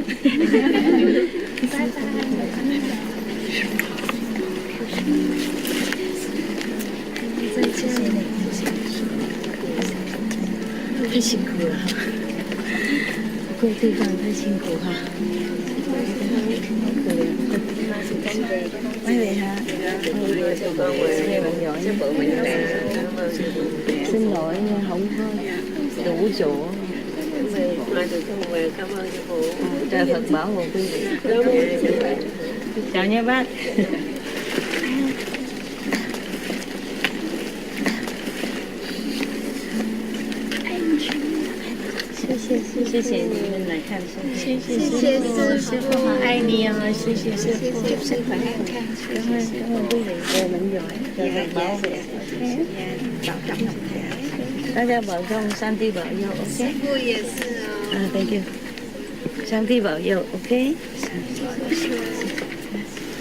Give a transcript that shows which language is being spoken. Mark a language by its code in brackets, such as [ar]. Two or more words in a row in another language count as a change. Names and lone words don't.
[zh] 拜拜。再见。太辛苦了，贵地方太辛苦哈。好可怜。拜拜哈。 [vi] xin lỗi không có đủ chỗ. Mai từ không về, cảm ơn sư phụ. Trời Phật bảo hộ quý vị. Chào nha bác. [zh] 谢谢你们来看书，谢谢师父，好爱你哦，谢谢师父，身体健康， [vi] 感恩 quý vị về mình rồi, trời Phật bảo vệ, [zh] 大家保重，上帝保佑 ，OK？师父也是哦。 [en] Thank you， [zh] 上帝保佑 ，OK？